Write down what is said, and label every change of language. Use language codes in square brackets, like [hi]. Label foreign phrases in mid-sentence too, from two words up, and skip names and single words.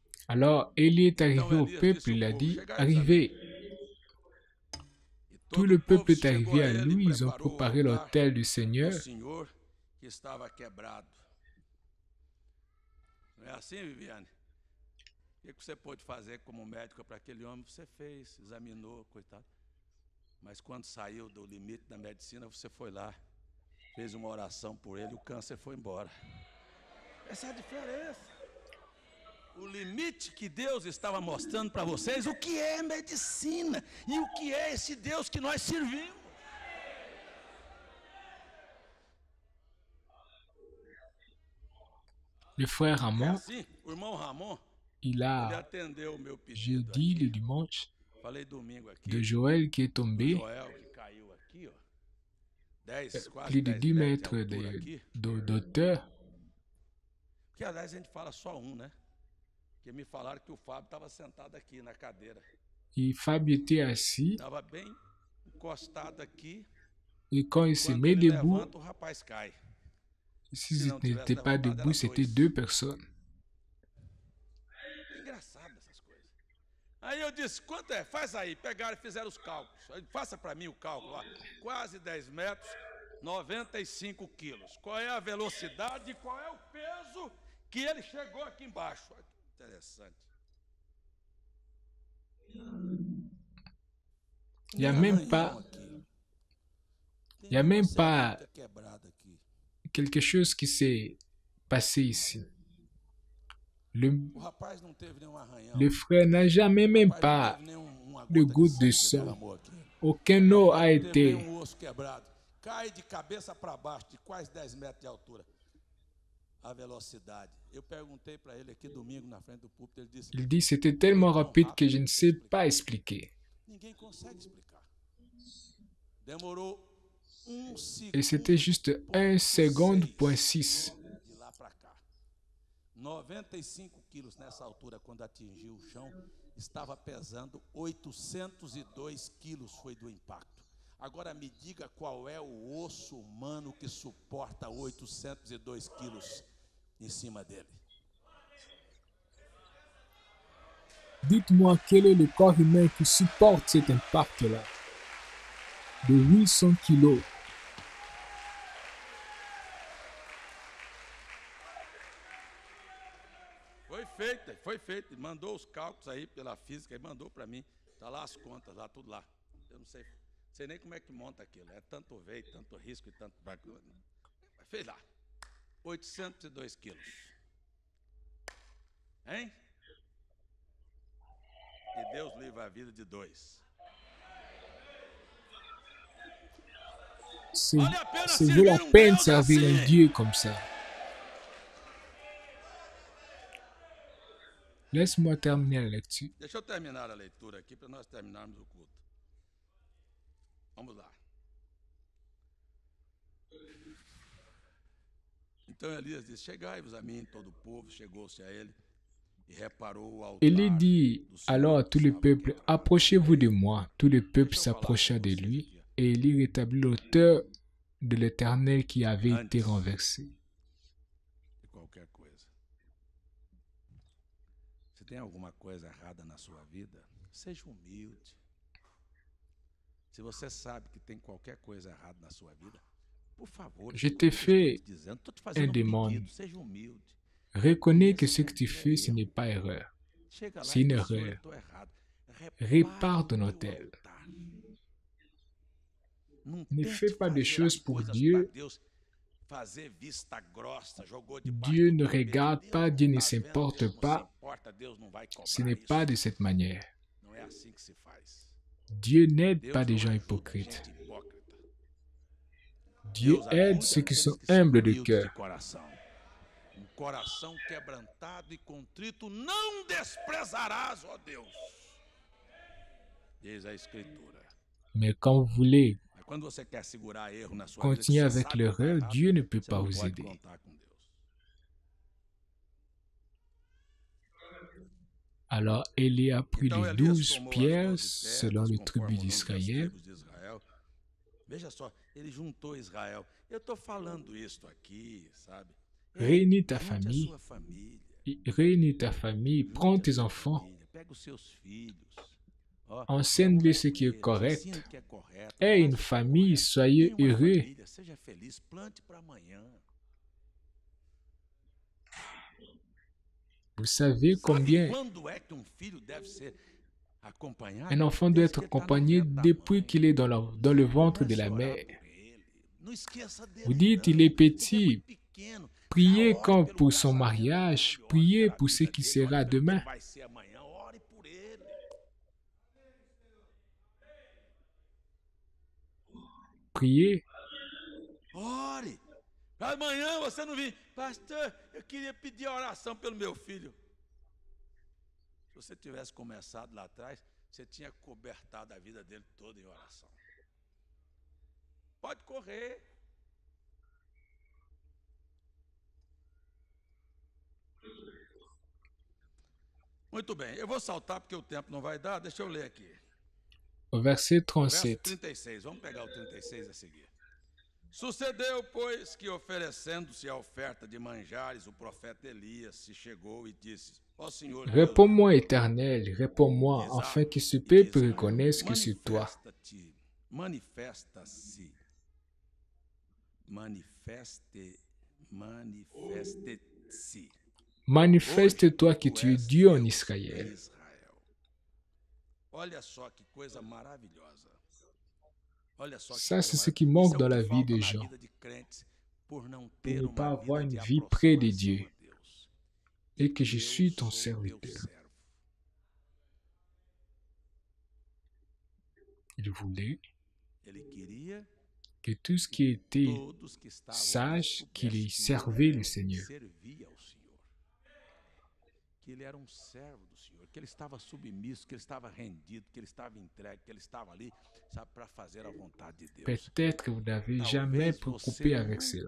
[fr] Alors Élie est arrivé [pt] Então [fr] au [pt] Elias [fr] peuple, [pt] disse ao [fr] il a [pt] povo: [fr] dit, [pt] chegai-vos a mim. [fr] arrivez. [pt] E [fr] Tout [pt] todo [fr] le [pt] o povo [fr] peuple est [pt] chegou [fr] arrivé [pt] a [fr] à [pt] ele [fr] lui, [pt] e [fr] ils ont [pt] preparou o [fr] préparé [pt] altar [fr] l'autel du [pt] do [fr] Seigneur. [pt] Senhor que estava quebrado. Não é assim, Viviane? O que você pôde fazer como médico para aquele homem? Você fez, examinou, coitado. Mas quando saiu do limite da medicina, você foi lá, fez uma oração por ele e o câncer foi embora. Essa é a diferença. O limite que Deus estava mostrando para vocês, o que é medicina e o que é esse Deus que nós servimos. [fr] Le frère [pt] É Ramon, assim, o irmão Ramon, [fr] il [pt] ele [fr] a [pt] atendeu o meu pedido [fr] jeudi, le [pt] aqui. [fr] dimanche, [pt] Falei domingo aqui, [fr] de Joël qui est [pt] do [fr] tombé [pt] Joel que caiu aqui, ó. 10, quase [fr] plus de 10 [pt] 10 metros de [fr] mètres [pt] altura aqui. [fr] d'auteur. [pt] Que aliás a gente fala só um, né? Porque me falaram que o Fábio estava sentado aqui na cadeira. [fr] Et Fabio était assis, [pt] Estava bem encostado aqui. [fr] et quand il se [pt] Quando [fr] met [pt] ele [fr] debout, [pt] levanta, o rapaz cai. [fr] s'ils [pt] não tivesse [fr] n'étaient pas [pt] levantado, [fr] debout, [pt] era [fr] c'était [pt] dois. [fr] 2 personnes. [pt] É engraçado essas coisas. Aí eu disse, quanto é? Faz aí. Pegaram e fizeram os cálculos. Aí, faça para mim o cálculo lá. Quase 10 metros, 95 quilos. Qual é a velocidade e qual é o peso que ele chegou aqui embaixo? Olha que interessante. [fr] Il n'y a même pas, il y a même pas quelque chose qui s'est passé ici. [pt] O rapaz não teve nenhum arranhão. [fr] Le frère n'a jamais [pt] O [fr] même [pt] rapaz [fr] pas [pt] não teve nenhuma [fr] de [pt] gota [fr] goutte de [pt] sangue que [fr] sang. [pt] derramou aqui. [fr] Aucun os a [pt] Não teve [fr] été. [pt] nenhum osso quebrado. Cai de cabeça para baixo, de quase 10 metros de altura. A velocidade. Eu perguntei para ele aqui domingo na frente do púlpito, ele disse: [fr] Il dit c'était tellement rapide que je ne sais pas expliquer. [pt] ninguém consegue explicar. Demorou segundo. [fr] Et c'était juste 1 seconde point 6. [pt] De lá para cá. 95 quilos nessa altura, quando atingiu o chão, estava pesando 802 quilos, foi do impacto. Agora me diga qual é o osso humano que suporta 802 quilos em cima dele. [fr] Dites-moi quel est le corps humain qui supporte cet impact-là de 800 kilos. [pt] Foi feito. Ele mandou os cálculos aí pela física e mandou para mim. Tá lá as contas, lá tudo lá. Eu não sei nem como é que monta aquilo. É tanto veio, tanto risco e tanto... Fez lá. 802 quilos. Hein? Que Deus livre a vida de dois. [fr] C'est [pt] Vale a pena [fr] vaut [pt] servir [fr] la [pt] um [fr] peine de [pt] Deus [fr] servir un [pt] assim. [fr] Dieu comme ça. Laisse-moi terminer la lecture. [pt] Deixa eu terminar a leitura aqui para nós terminarmos o culto. Vamos lá. Então Elias disse: chegai-vos a mim, todo o povo chegou-se a ele e reparou o altar. [fr] Élie dit [pt] do Senhor [fr] alors à [pt] que [fr] tout le [pt] estava [fr] peuple, [pt] quebrado. [fr] approchez-vous de moi. Tout le peuple [pt] Deixa eu falar [fr] s'approcha [pt] com [fr] de [pt] vocês [fr] lui, [pt] aqui, ó. [fr] et Élie rétablit l'auteur de l'Éternel qui avait été [pt] Antes. [fr] renversé. [pt] De qualquer coisa. Se tem alguma coisa errada na sua vida, seja humilde. Se você sabe que tem qualquer coisa errada na sua vida, por favor, [fr] Je [pt] escuta [fr] t'ai [pt] o que eu estou [fr] fait [pt] te dizendo. Estou te fazendo [fr] un demande. [pt] pedido, seja humilde. [fr] Reconnais que ce que tu fais, ce n'est pas erreur. [pt] Chega lá [fr] C'est [pt] e [fr] une [pt] diz: Senhor, eu [fr] erreur. [pt] estou errado. [fr] Répare ton [pt] o teu [fr] autel. [pt] altar. Não [fr] Ne [pt] tente [fr] fais pas des [pt] fazer [fr] choses [pt] as [fr] pour [pt] coisas [fr] Dieu. [pt] pra Deus fazer vista grossa, jogou debaixo [fr] Dieu [pt] do [fr] ne [pt] tapete. [fr] regarde [pt] Deus [fr] pas, [pt] não [fr] Dieu ne [pt] tá vendo, [fr] s'importe [pt] Deus não [fr] pas. [pt] se importa, Deus não vai cobrar [fr] Ce n'est [pt] isso. [fr] pas de cette manière. [pt] Não é assim que se faz. [fr] Dieu n'aide [pt] Deus [fr] pas des [pt] não [fr] gens [pt] ajuda [fr] hypocrites. [pt] gente hipócrita. [fr] Dieu [pt] Deus [fr] aide [pt] ajuda [fr] ceux qui [pt] aqueles [fr] sont [pt] que são [fr] humbles de [pt] humildes de [fr] cœur. [pt] coração. Um coração quebrantado e contrito não desprezarás, ó Deus. Diz a Escritura. [fr] Mais quand vous voulez [pt] Mas quando você quer segurar erro na sua [fr] continuer [pt] vida, que você [fr] avec [pt] sabe que tá [fr] l'erreur, [pt] errado, [fr] Dieu ne peut [pt] você [fr] pas [pt] não [fr] vous [pt] pode [fr] aider. [pt] contar com Deus. [fr] Alors Élie a pris [pt] Então [fr] les [pt] Elias [fr] 12 [pt] tomou as [fr] pierres [pt] 12 [fr] selon [pt] pedras, [fr] les [pt] conforme [fr] tribus [pt] o número das [fr] d'Israël. [pt] tribos de Israel. Veja só, ele juntou Israel. Eu estou falando isso aqui, sabe? [fr] Réunis ta [pt] Junte a [fr] famille. [pt] sua família. [fr] réunis ta famille, prends tes enfants, enseigne-les ce qui est correct. Aie une famille, soyez heureux. Vous savez combien un enfant doit être accompagné depuis qu'il est dans le ventre de la mère. Vous dites, il est petit. Priez comme pour son mariage, priez pour ce qui sera demain. Priez. [pt] Ore. Amanhã você não vem. Pastor, eu queria pedir oração pelo meu filho. Se você tivesse começado lá atrás, você tinha cobertado a vida dele toda em oração. Pode correr. Muito bem, eu vou saltar porque o tempo não vai dar. Deixa eu ler aqui. [fr] Au verset [pt] Verso 37. 36, vamos pegar o 36 a seguir. Sucedeu, pois, que oferecendo-se a oferta de manjares, o profeta Elias se chegou e disse: Ó Senhor Deus, [fr] Réponds-moi, Éternel, réponds-moi, afin que ce peuple reconnaisse que c'est toi. [pt] Manifeste-se. [fr] Manifeste-toi que tu es Dieu en Israël. [pt] Olha só que coisa maravilhosa. Olha só que [fr] Ça, c'est [pt] coisa [fr] ce qui [pt] maravilhosa. [fr] manque dans la [pt] Isso é o que [fr] vie [pt] falta [fr] des [pt] na [fr] gens, [pt] vida de crentes por não [fr] pour [pt] ter [fr] ne [pt] uma [fr] pas avoir [pt] vida [fr] une [pt] de [fr] vie près de [pt] aproximação [fr] Dieu, [pt] a Deus. [fr] et que je [pt] Eu [fr] suis ton [pt] sou teu [fr] serviteur. [pt] servo. [fr] Il voulait [pt] Ele queria [fr] que tout ce qui était [pt] todos que estavam [fr] sage, qu'il y [pt] soubessem que [fr] servait [pt] ele [fr] le Seigneur. [pt] servia ao Senhor. Que ele era um servo do Senhor, que ele estava submisso, que ele estava rendido, que ele estava entregue, que ele estava ali, sabe, para fazer a vontade de Deus. [fr] Peut-être que vous n'avez jamais [pt] Talvez [fr] préoccupé [pt] você [fr] avec [pt] nunca [fr] cela,